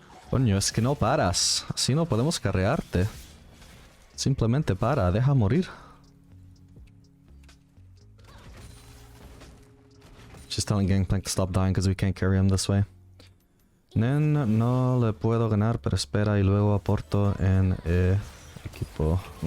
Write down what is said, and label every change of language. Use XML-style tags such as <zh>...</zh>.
<es>Coño, es que no paras. Así no podemos carrearte. Simplemente para, deja morir.</es> <en>She's telling Gangplank to stop dying because we can't carry him this way.</en> <es>Nen no le puedo ganar, pero espera y luego aporto en equipo.</es>